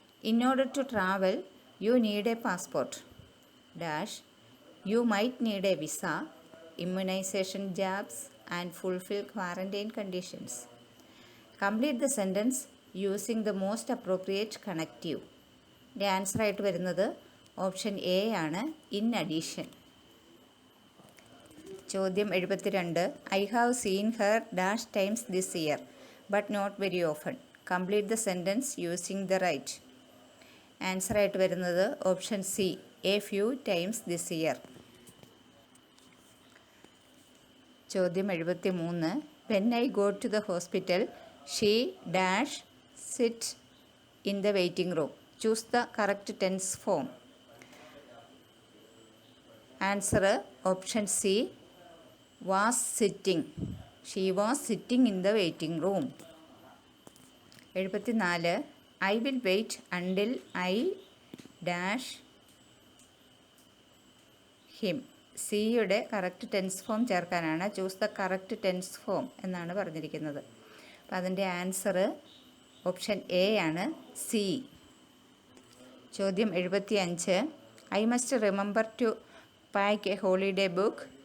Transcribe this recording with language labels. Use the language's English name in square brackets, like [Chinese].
[English] In order to travel, you need a passport. Dash. You might need a visa, immunization jabs, and fulfill quarantine conditions. Complete the sentence using the most appropriate connective. The answer [Malayalam] ആയിട്ട് വരുന്നത് option A ആണ്, [English] In addition. [Malayalam] ചോദ്യം 72. [English] I have seen her dash times this year, but not very often. Complete the sentence using the right. [Malayalam] Answer ആയിട്ട് വരുന്നത് option C, [English] A few times this year. [Malayalam] ചോദ്യം 73. [English] When I go to the hospital, she dash sit in the waiting room. Choose the correct tense form. [Malayalam] Answer option C, [English] was sitting. She was sitting in the waiting room. 74. I will wait until I dash him. [Malayalam] സിയുടെ correct tense form ചേർക്കാനാണ്. [English] choose the correct tense form [Malayalam] എന്നാണ് പറഞ്ഞിരിക്കുന്നത്. അപ്പോൾ അതിൻ്റെ answer option A ആണ്, C. [English] ചോദ്യം 75. I must remember to pack a holiday book.